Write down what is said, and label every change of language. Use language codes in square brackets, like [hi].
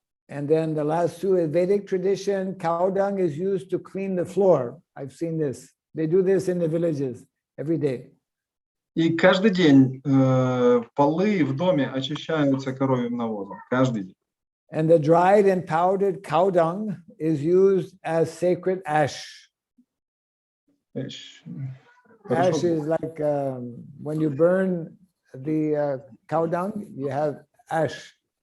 [en] And then the last two is Vedic tradition. Cow dung is used to clean the floor. I've seen this. They do this in the villages every day. [ru] И каждый день полы в доме очищаются коровьим навозом. Каждый день. [en] And the dried and powdered cow dung is used as sacred ash. Ash is like when you burn the cow dung, you have ash.